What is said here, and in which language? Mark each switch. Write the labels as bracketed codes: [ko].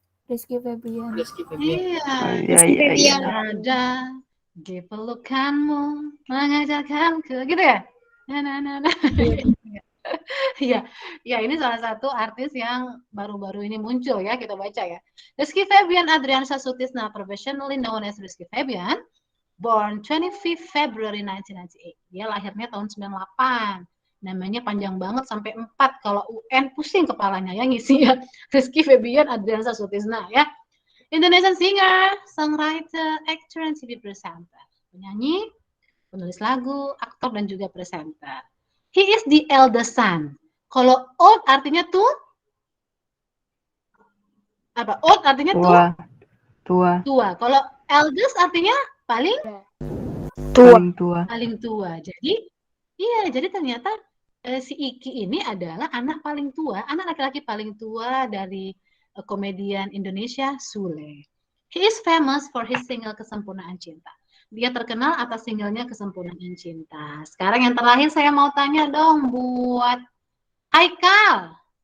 [id] Rizky Febian. Iya. Ada di pelukanmu mengajarkanku, gitu ya? Nah. Ya, ini salah satu artis yang baru-baru ini muncul ya, kita baca ya. [en] Rizky Febian Adriansyah Sutisna, professionally known as Rizky Febian, born 25 February 1998. [id] Dia lahirnya tahun 98. Namanya panjang banget sampai 4, kalau UN pusing kepalanya ya ngisi ya. [en] Rizky Febian Adriansyah Sutisna ya. Indonesian singer, songwriter, actor, and TV presenter. [id] Penyanyi, penulis lagu, aktor, dan juga presenter. [en] He is the eldest son. [id] Kalau old artinya Apa? Old artinya Tua. Tua. tua. Kalau eldest artinya paling Paling tua. paling tua. Jadi iya, jadi ternyata si Iki ini adalah anak paling tua, anak laki-laki paling tua dari komedian Indonesia Sule. [en] He is famous for his single Kesempurnaan Cinta. [id] Dia terkenal atas singlenya Kesempurnaan Cinta. Sekarang yang terakhir saya mau tanya dong buat Haikal.